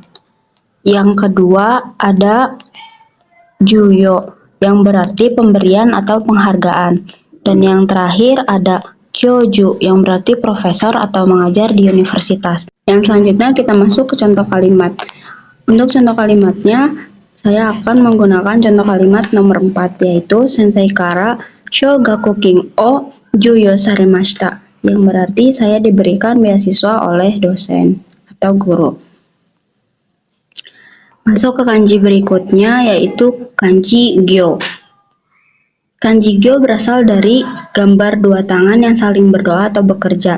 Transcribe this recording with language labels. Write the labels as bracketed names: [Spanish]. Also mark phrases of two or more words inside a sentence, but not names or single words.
[Indonesian] Yang kedua ada juyo, yang berarti pemberian atau penghargaan. Dan yang terakhir ada kyoju, yang berarti profesor atau mengajar di universitas. Yang selanjutnya kita masuk ke contoh kalimat. Untuk contoh kalimatnya, saya akan menggunakan contoh kalimat nomor 4, yaitu [Japanese] 先生から奨学金を授与されました, [Indonesian] yang berarti saya diberikan beasiswa oleh dosen atau guru. Masuk ke kanji berikutnya, yaitu kanji gyo. Kanji gyo berasal dari gambar dua tangan yang saling berdoa atau bekerja.